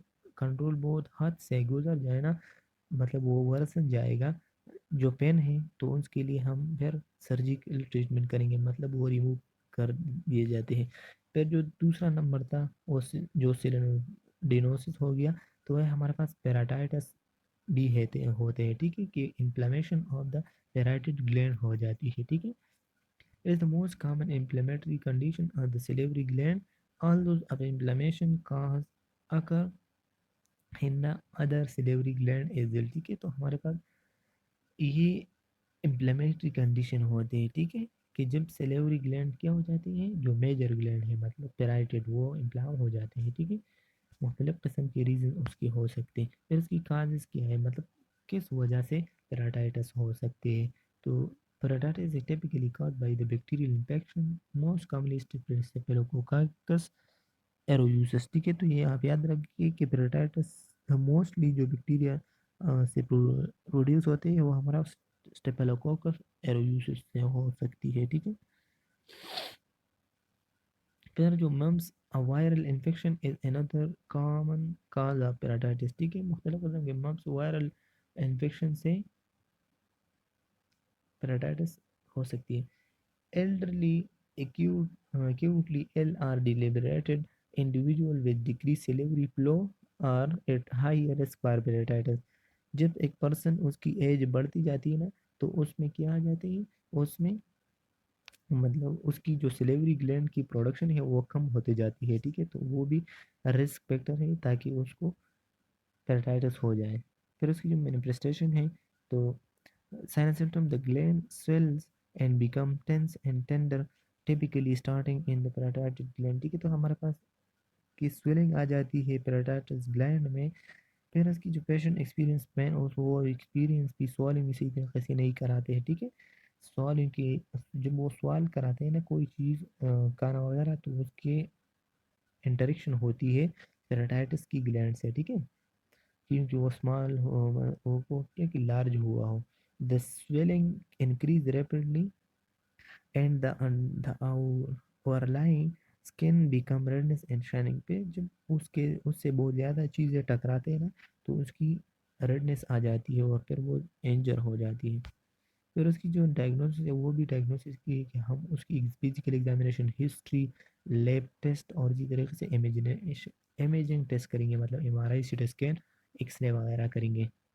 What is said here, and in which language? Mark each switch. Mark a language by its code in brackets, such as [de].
[ur] جب کنٹرول بہت حد سے گزر جائے نا، مطلب وہ ورسن جائے گا جو پین ہے، تو اس کے لیے ہم پھر سرجیکل ٹریٹمنٹ کریں گے، مطلب وہ ریموو کر دیے جاتے ہیں. پھر جو دوسرا نمبر تھا وہ جو سیلوڈینوسس ہو گیا، تو وہ ہمارے پاس پیراٹائٹس بھی ہوتے ہیں، ٹھیک ہے، کہ [en] inflammation of the [ur] پیرائٹڈ گلینڈ ہو جاتی ہے، ٹھیک ہے. [en] It is the most common inflammatory condition of the salivary gland. Although other inflammation cause occur in the other salivary gland as well. [ur] ٹھیک ہے، تو ہمارے پاس یہ انفلیمیٹری کنڈیشن ہوتے ہیں، ٹھیک ہے، کہ جب سلیوری گلینڈ کیا ہو جاتی ہے، جو میجر گلینڈ ہے مطلب پیرائٹڈ، وہ انفلام ہو جاتے ہیں، ٹھیک ہے. مختلف قسم کے ریزن اس کے ہو سکتے ہیں. پھر اس کی کازز کیا ہے، مطلب کس وجہ سے پیراٹائٹس ہو سکتے ہیں. تو [en] Parotitis is typically caused by the bacterial infection, most commonly Staphylococcus aureus. [ur] ٹھیک ہے، تو یہ آپ یاد رکھیے کہ پیراٹائٹس موسٹلی جو بیکٹیریا سے پروڈیوس ہوتے ہیں وہ ہمارا اسٹیپیلوکوکس ایرویوسس سے ہو سکتی ہے، ٹھیک ہے. پھر جو [en] Mumps viral infection is another common cause of parotitis. [ur] ٹھیک ہے، مختلف قسم کے ممس وائرل انفیکشن سے پیراٹائٹس ہو سکتی ہے. [en] elderly acutely ill or debilitated individual with decreased salivary flow are at high risk for peritonitis. [ur] جب ایک پرسن اس کی ایج بڑھتی جاتی ہے نا، تو اس میں کیا آ جاتے ہیں، اس میں مطلب اس کی جو سلیوری گلینڈ کی پروڈکشن ہے وہ کم ہوتے جاتی ہے، ٹھیک ہے، تو وہ بھی رسک فیکٹر ہے تاکہ اس کو پیراٹائٹس ہو جائے. پھر اس کی جو مینیفیسٹیشن ہے، تو [en] sign symptom the gland swells and become tense and tender, typically starting in the parotid gland. [ur] ٹھیک ہے، تو ہمارے پاس کی سویلنگ آ جاتی ہے پیراٹائٹس گلینڈ میں. پھر اس کی جو پیشنٹ ایکسپیرینس میں وہ ایکسپیرینس بھی سوالنگ اسی طریقے سے نہیں کراتے ہیں، ٹھیک ہے. سوالنگ کی جب وہ سوال کراتے ہیں نا کوئی چیز کھانا وغیرہ، تو اس کے انٹریکشن ہوتی ہے پیراٹائٹس کی گلینڈ سے، ٹھیک ہے، کیونکہ وہ اسمال ہو کیا کہ لارج ہوا ہو. [en] The swelling increase rapidly and the overlying skin become redness and shining. [ur] پہ جب اس سے بہت زیادہ چیزیں ٹکراتے ہیں نا، تو اس کی ریڈنس آ جاتی ہے اور پھر وہ انجر ہو جاتی ہے. پھر اس کی جو ڈائگنوسس ہے وہ بھی ڈائگنوسس کی ہے کہ ہم اس کی physical examination, history, lab test اور اسی طریقے سے امیجنگ ٹیسٹ کریں گے، مطلب ایم آر آئی، C T scan, X ray وغیرہ کریں گے.